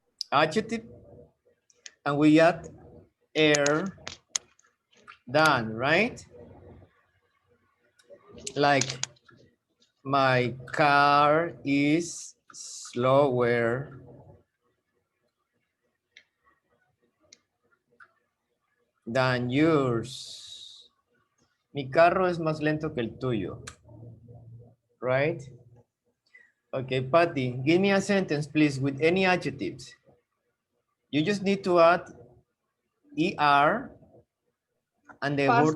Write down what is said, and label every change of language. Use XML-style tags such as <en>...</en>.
<en>adjective, and we add than, right? Like, my car is slower than yours.</en> <es>Mi carro es más lento que el tuyo.</es> <en>Right? Okay, Patty, give me a sentence, please, with any adjectives. You just need to add ER and the word</en>